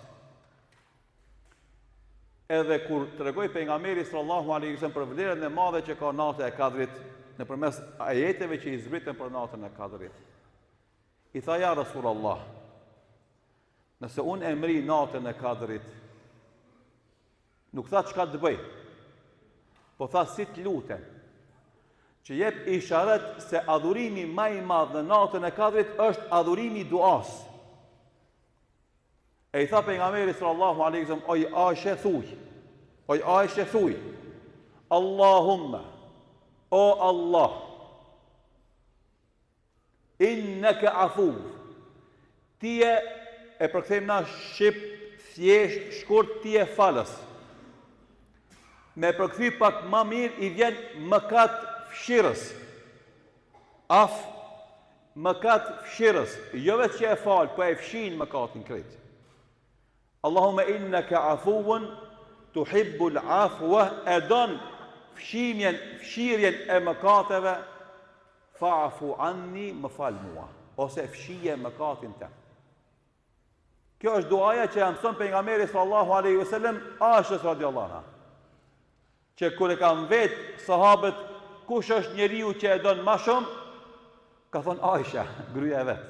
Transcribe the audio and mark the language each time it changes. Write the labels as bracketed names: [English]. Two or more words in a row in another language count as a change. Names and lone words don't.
[Albanian] Edhe kur tregoi pejgamberi [Arabic] صلى الله عليه وسلم [Albanian] për vlerën e madhe që ka nata e Kadrit, nëpërmes ajeteve që i zbritën për natën e Kadrit, i tha [Arabic] يا رسول الله, [Albanian] nëse unë e mri natën e Kadrit, nuk tha çka të bëj, po tha si të lutem, që jep isharet se adhurimi më i madh në natën e Kadrit është adhurimi i duas. E i tha pejgamberi [Arabic] صلى الله عليه وسلم, [Albanian] oj Aisha thuj, Allahumma, o Allah, [Arabic] إنك عفو, [Albanian] ti e përkthejmë na shqip, thjesht, shkurt, ti e falës. Me përkthy pak më mirë i vjen mëkat fshirës. Mëkat fshirës, jo vetë që e falë, po e fshin mëkatin krejt. [Arabic] اللهم إنك عفو تحب العفو, [Albanian] e don fshirjen e mëkateve, [Arabic] فاعف عني, [Albanian] më fal mua, ose fshije mëkatin tëm. Kjo është duaja që ja mëson pejgamberi [Arabic] صلى الله عليه وسلم [Albanian] Aishës [Arabic] رضي الله عنها. [Albanian] Që kur e kanë vetë sahabët kush është njeriu që e don më shumë, ka thonë Aisha, gruaja e vet.